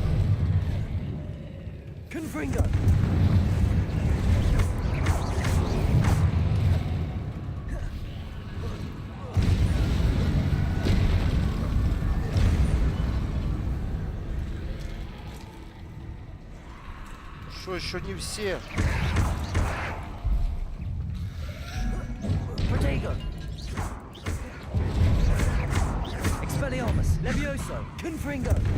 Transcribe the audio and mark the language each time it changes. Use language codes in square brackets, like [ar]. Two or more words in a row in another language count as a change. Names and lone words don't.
[la] Confringo. [ru] Что, еще не все? [la] Protego. Expelliarmus. Levioso. Confringo.